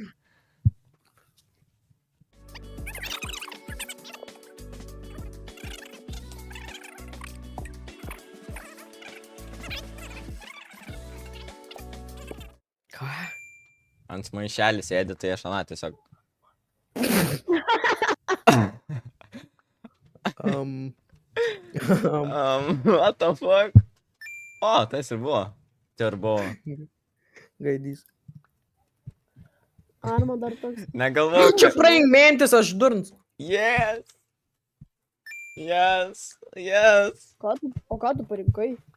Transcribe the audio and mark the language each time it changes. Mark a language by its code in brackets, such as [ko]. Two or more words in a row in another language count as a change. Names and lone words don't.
[lt] Ką? Ant maišelį sėdi, tai aš aną tiesiog. [en] What the fuck? [lt] Tas ir buvo. Tai ir buvo. Gaidys. Arma dar toks. Negalvojau, Čia praeink mentis, aš durns. [en] Yes. [lt] O ką tu parinkai?